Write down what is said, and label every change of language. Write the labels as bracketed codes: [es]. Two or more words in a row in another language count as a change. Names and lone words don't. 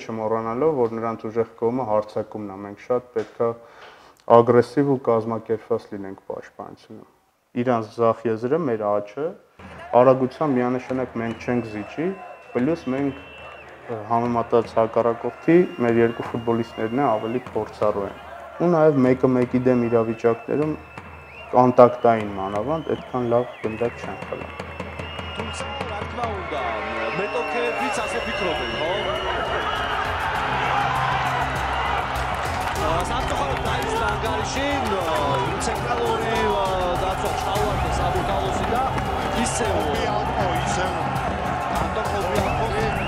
[hy] չմոռանալով, որ նրանց ուժեղ կողմը հարձակումն է, մենք շատ պետք է ագրեսիվ ու կազմակերպված լինենք պաշտպանությունում։ Իրանց ձախ եզրը մեր աչը արագության միանշանակ մենք չենք զիջի, պլյուս մենք համեմատած հակառակորդի մեր երկու ֆուտբոլիստներն ավելի փորձառու են։ Ու նաև մեկը մեկի դեմ իրավիճակներում կոնտակտային մանավանդ այդքան լավ գնդակ չեն խլում։ [ka] Თუმცა რა თქმა უნდა, მეტოქეებიც ასე ფიქრობენ, ხო? სამწუხაროდ დაიწყო ანგარიში, ცენტრალური დაცვა ჩავარდა საბურ ტალოსი და ისევ ანტონ ხობიალკოვი